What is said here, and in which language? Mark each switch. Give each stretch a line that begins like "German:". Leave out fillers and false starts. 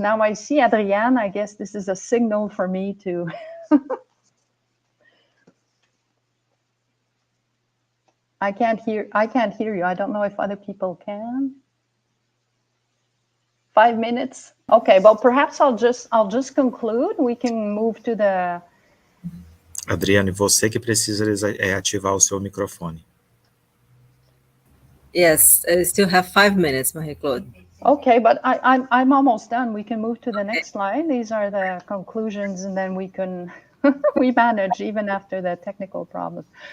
English: Now I see Adrienne, I guess this is a signal for me to I can't hear you. I don't know if other people can. 5 minutes? Okay, well perhaps I'll just conclude. We can move to the
Portuguese: Adriane, você que precisa ativar o seu microfone.
English: Yes, I still have 5 minutes, Marie-Claude. Okay, but I'm almost done. We can move to the next slide. These are the conclusions, and then we can we manage even after the technical problems.